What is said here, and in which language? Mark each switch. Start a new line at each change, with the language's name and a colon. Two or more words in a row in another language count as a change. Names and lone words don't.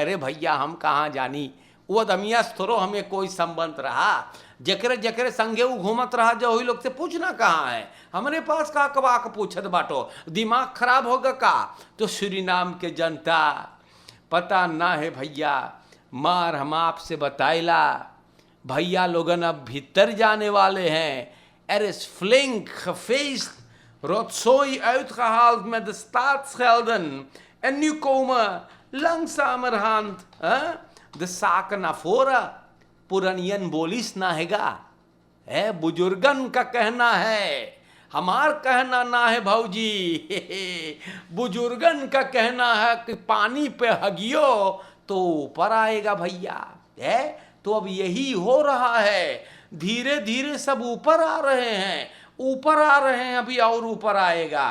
Caribbean Hindustani: अरे भैया हम कहाँ जानी, वो दमियास थोड़ो हमें कोई संबंध रहा, जकरे जकरे संगे वो घूमत रहा जो वही लोग से पूछना कहाँ है, हमारे पास का कबा के पूछत बाटो, दिमाग खराब होगा का? तो सूरीनाम के जनता पता ना है भैया, मार हम आपसे बताइला भैया लोगन अब भीतर जाने वाले हैं।
Dutch: Er is flink gefeest, rotzooi uitgehaald met de staatsgelden en nu komen langzamerhand de zaken naar voren।
Caribbean Hindustani: पुरानियन बोलिस ना हैगा, बुजुर्गन का कहना है, हमार कहना ना है भाऊजी बुजुर्गन का कहना है कि पानी पे हगियो तो ऊपर आएगा भैया। तो अब यही हो रहा है, धीरे धीरे सब ऊपर आ रहे हैं, ऊपर आ रहे हैं, अभी और ऊपर आएगा।